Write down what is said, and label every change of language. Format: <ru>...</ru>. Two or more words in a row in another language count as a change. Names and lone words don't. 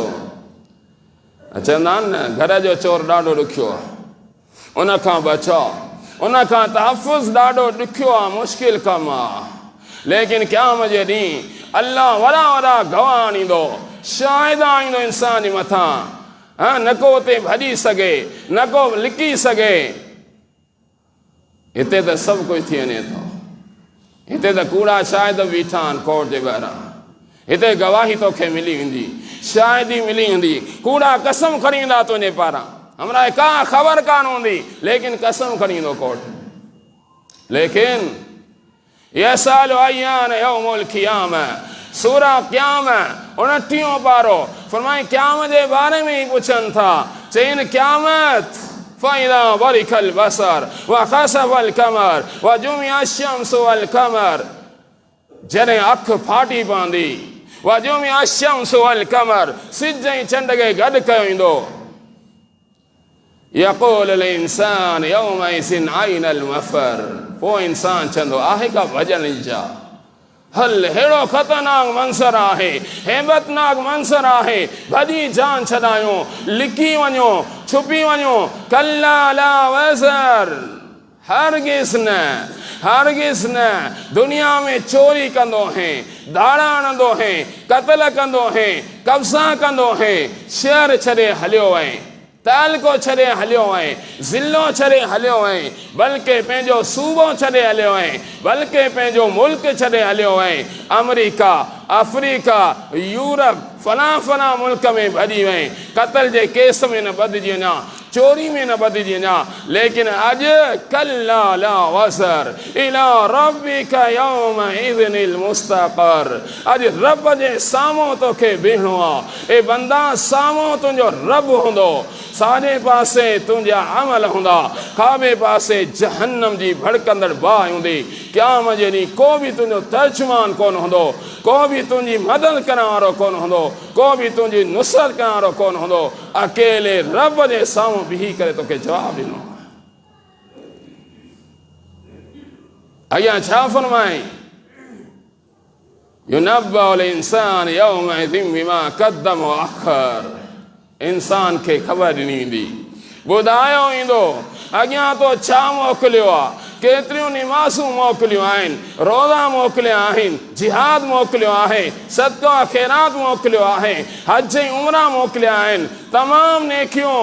<sd>चवंदा आहिनि न घर जो चोर ॾाढो ॾुखियो आहे, उनखां बचाव, उनखां तहफ़ुज़ ॾाढो ॾुखियो आहे, मुश्किल कमु आहे, लेकिन क़यामत जे ॾींहुं अल्लाह वॾा वॾा गवाह आणींदो, शाहिद आणींदो इंसान जे मथां, न को उते भॼी सघे, न को लिकी सघे। हिते त सभु कुझु थी वञे थो। हिते त कूड़ा शायदि बीठा आहिनि कोर्ट जे ॿाहिरां, हिते गवाही तोखे मिली वेंदी, शायदि ई मिली वेंदी। कूड़ा कसम खणी ईंदा तुंहिंजे पारां, हमरा का ख़बर कान हूंदी, लेकिन कसम खणी ईंदो कोर्ट।</sd> <ar>لكن يسأل أيان يوم القيامة,</ar> <sd>सूरा क़याम 29 पारो फरमाए क़याम जे बारे में ही पुछनि था। چئني قيامت</sd> <ar>فإذا برق البصر وخسف القمر وجمع الشمس والقمر,</ar> <sd>जॾहिं अखि फाटी पवंदी,</sd> <ar>وجمع الشمس والقمر,</ar> <sd>सिज ऐं चंड खे गॾु कयो वेंदो।</sd> <ar>يقول الإنسان يومئذ أين المفر,</ar> <sd>پوءِ انسان چوندو آهي ڪا ڀڄڻ جا. हल हेड़ो ख़तरनाक मंज़र आहे, हेबतनाक मंज़र आहे, भॼी जान छॾायूं, लिकी वञो, छुपी वञो।</sd> <ar>كلا لا وزر,</ar> <sd>हरगिज़ न, हरगिज़ न। दुनिया में चोरी कंदो है, दाड़ा हणंदो है, क़त्ल कंदो है, कब्ज़ा कंदो है, शहर छॾे हलियो आहे, तालको छॾे हलियो आहे, ज़िलो छॾे हलियो आहे, बल्कि पंहिंजो सूबो छॾे हलियो आहे, बल्कि पंहिंजो मुल्क छॾे हलियो आहे। अमेरिका, अफ्रीका, यूरोप, फलां फलां मुल्क में भॼी वई, क़त्ल जे केस में न ॿधिजी वञा, चोरी में न ॿधिजी वञा। ليڪن اڄ</sd> <ar>كلا لا وزر إلى ربك يومئذ المستقر,</ar> <sd>अॼु रब जे साम्हूं तोखे बीहणो आहे। ए बंदा, साम्हूं तुंहिंजो रब हूंदो, साॼे पासे तुंहिंजा अमल हूंदा, खाॿे पासे जहन्नम जी भड़कंदड़ बाहि हूंदी। क़याम जे ॾींहुं को बि तुंहिंजो तर्जुमान कोन हूंदो, को बि तुंहिंजी मदद करण वारो कोन हूंदो, को बि तुंहिंजी नुसरत करण वारो कोन हूंदो। अकेले रब जे साम्हूं बीही करे तोखे जवाबु ॾिनो। अॻियां छा फरमाई?</sd> <ar>ينبأ الإنسان يومئذ بما قدم وأخر,</ar> <sd>इंसान खे ख़बर ॾिनी वेंदी, ॿुधायो वेंदो अॻियां तो छा मोकिलियो आहे। केतिरियूं निमाज़ूं मोकिलियूं आहिनि, रोज़ा मोकिलिया आहिनि, जिहाद मोकिलियो आहे, सदक़ो ख़ैरात मोकिलियो आहे, हज ऐं उमरा मोकिलिया आहिनि, तमामु नेकियूं।</sd>